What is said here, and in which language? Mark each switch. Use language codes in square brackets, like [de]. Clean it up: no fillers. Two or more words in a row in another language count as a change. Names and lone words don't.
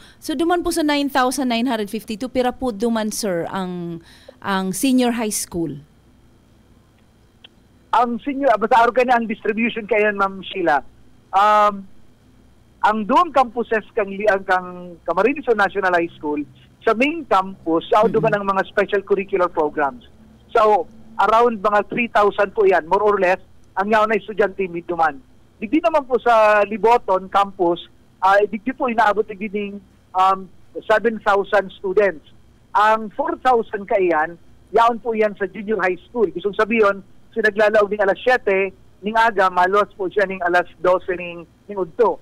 [bik] So duman po sa 9,952, pira po duman sir ang [en] senior high school. [bik] Ang senior, basta araw ka na ang distribution kayan, Ma'am Sheila. Ang doon campuses kang Camarines National High School, sa main campus, duman ang mga [en] special curricular programs. [bik] So, around mga 3,000 po yan, [en] more or less, [bik] ang yaon na estudyante duman. Digdi naman po sa Liboton campus, digdi po inaabot digdi 7,000 students. Ang 4,000 kaiyan, yaon po yan sa [en] junior high school. [tl] Gusto sabihin, [bik] sinaglalaog ng alas 7, ning aga, malos po siya ning alas 12 ning udto.